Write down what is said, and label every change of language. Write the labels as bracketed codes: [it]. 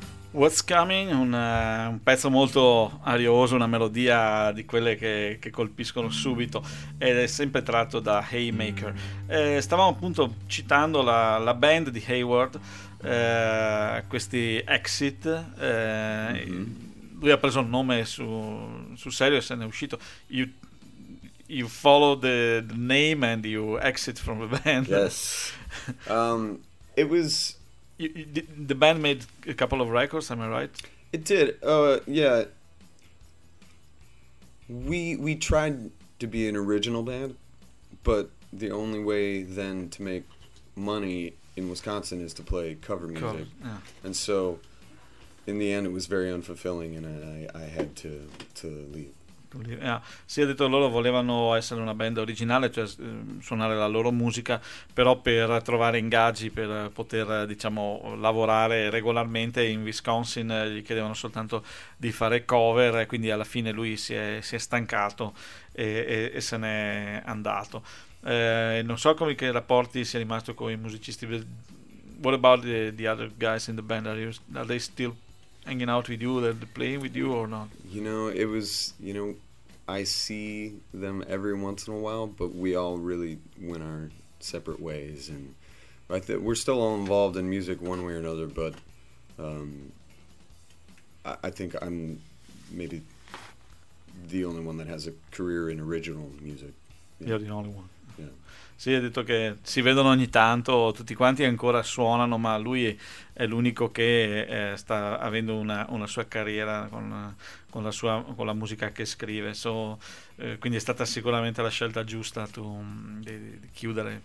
[it] What's Coming, un pezzo molto arioso, una melodia di quelle che colpiscono subito, ed è sempre tratto da Haymaker. Stavamo appunto citando la band di Hayward, questi Exit. Lui ha preso il nome su serio e se ne è uscito. [en] You follow the name and you exit from the band. Yes. It was... The band made a couple of records, am I right? It did. We tried to be an original band, but the only way then to make money in Wisconsin is to play cover music. Yeah. And so, in the end, it was very unfulfilling and I had to leave. [it] Si è detto che loro volevano essere una band originale, cioè suonare la loro musica, però per trovare ingaggi, per poter diciamo lavorare regolarmente in Wisconsin gli chiedevano soltanto di fare cover, e quindi alla fine lui si è stancato e se n'è andato. Non so come che rapporti sia rimasto con i musicisti. [en] What about the other guys in the band? Are they still hanging out with you, they're playing with you or not? You know, it was, you know, I see them every once in a while, but we all really went our separate ways, and we're still all involved in music one way or another, but I think I'm maybe the only one that has a career in original music. Yeah. You're the only one. Yeah. [it] Sì, ha detto che si vedono ogni tanto, tutti quanti ancora suonano, ma lui è l'unico che sta avendo una sua carriera con la musica che scrive. Quindi è stata sicuramente la scelta giusta di chiudere.